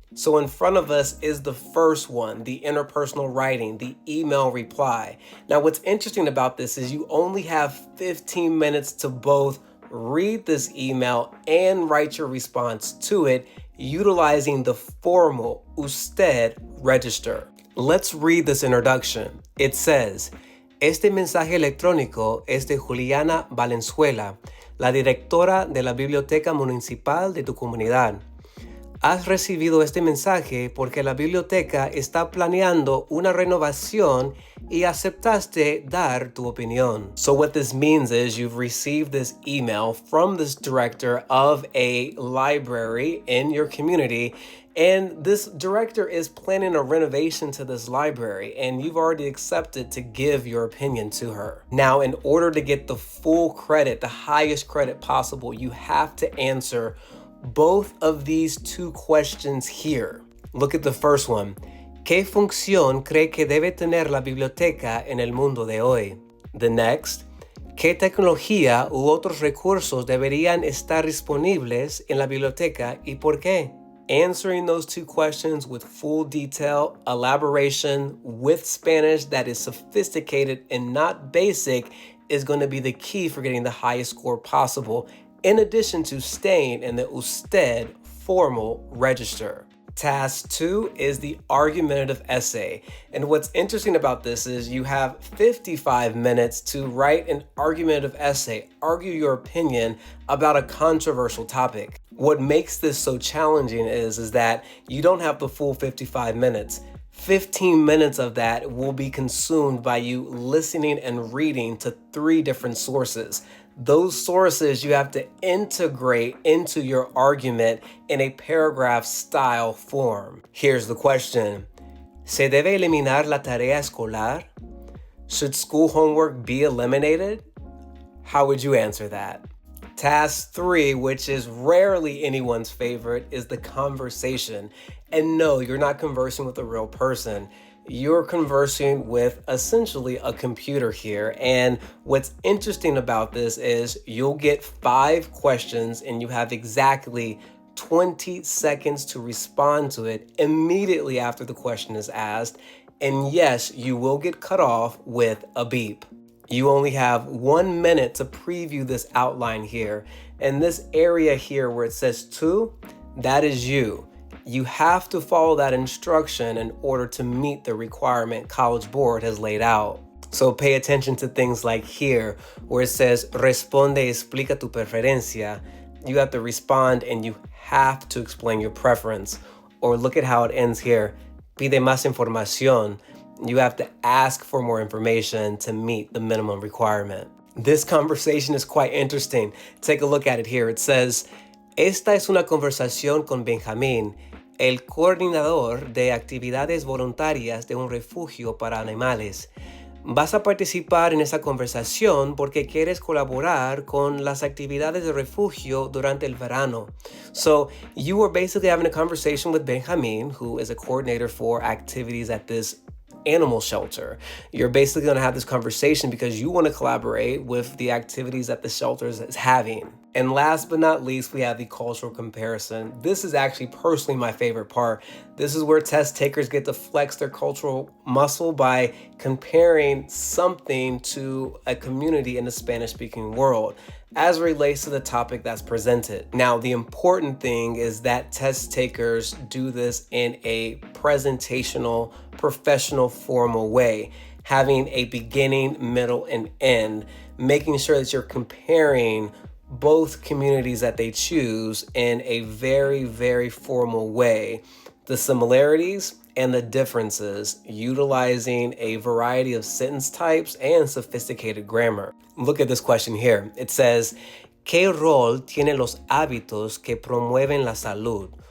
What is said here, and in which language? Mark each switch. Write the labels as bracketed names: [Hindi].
[English] So in front of us is the first one, the interpersonal writing, the email reply. Now what's interesting about this is you only have 15 minutes to both read this email and write your response to it utilizing the formal usted register. Let's read this introduction. It says, [Spanish] este mensaje electrónico es de Juliana Valenzuela, la directora de la Biblioteca Municipal de tu comunidad. Has recibido este mensaje porque la biblioteca está planeando una renovación y aceptaste dar tu opinión. [English] So what this means is you've received this email from this director of a library in your community, and this director is planning a renovation to this library, and you've already accepted to give your opinion to her. Now, in order to get the full credit, the highest credit possible, you have to answer both of these 2 questions here. Look at the first one. [Spanish] ¿Qué función cree que debe tener la biblioteca en el mundo de hoy? [English] The next. [Spanish] ¿Qué tecnología u otros recursos deberían estar disponibles en la biblioteca y por qué? [English] Answering those 2 questions with full detail, elaboration, with Spanish that is sophisticated and not basic is going to be the key for getting the highest score possible, in addition to staying in the usted formal register. Task 2 is the argumentative essay. And what's interesting about this is you have 55 minutes to write an argumentative essay, argue your opinion about a controversial topic. What makes this so challenging is that you don't have the full 55 minutes. 15 minutes of that will be consumed by you listening and reading to 3 different sources. Those sources you have to integrate into your argument in a paragraph style form. Here's the question. [Spanish] ¿Se debe eliminar la tarea escolar? [English] Should school homework be eliminated? How would you answer that? Task 3, which is rarely anyone's favorite, is the conversation. And no, you're not conversing with a real person. You're conversing with essentially a computer here. And what's interesting about this is you'll get 5 questions and you have exactly 20 seconds to respond to it immediately after the question is asked. And yes, you will get cut off with a beep. You only have 1 minute to preview this outline here. And this area here where it says 2, that is you. You have to follow that instruction in order to meet the requirement College Board has laid out. So pay attention to things like here, where it says, [Spanish] responde y explica tu preferencia. [English] You have to respond and you have to explain your preference. Or look at how it ends here, [Spanish] pide más información. [English] You have to ask for more information to meet the minimum requirement. This conversation is quite interesting. Take a look at it here. [Spanish] It says, esta es una conversación con Benjamín, el coordinador de actividades voluntarias de un refugio para animales. Vas a participar en esa conversación porque quieres colaborar con las actividades de refugio durante el verano. [English] So you are basically having a conversation with Benjamin, who is a coordinator for activities at this animal shelter. You're basically going to have this conversation because you want to collaborate with the activities that the shelter is having. And last but not least, we have the cultural comparison. This is actually personally my favorite part. This is where test takers get to flex their cultural muscle by comparing something to a community in the Spanish-speaking world as it relates to the topic that's presented. Now, the important thing is that test takers do this in a presentational, professional, formal way, having a beginning, middle, and end, making sure that you're comparing both communities that they choose in a very, very formal way. The similarities and the differences, utilizing a variety of sentence types and sophisticated grammar. Look at this question here. It says, [Spanish] ¿Qué rol tienen los hábitos que promueven la salud?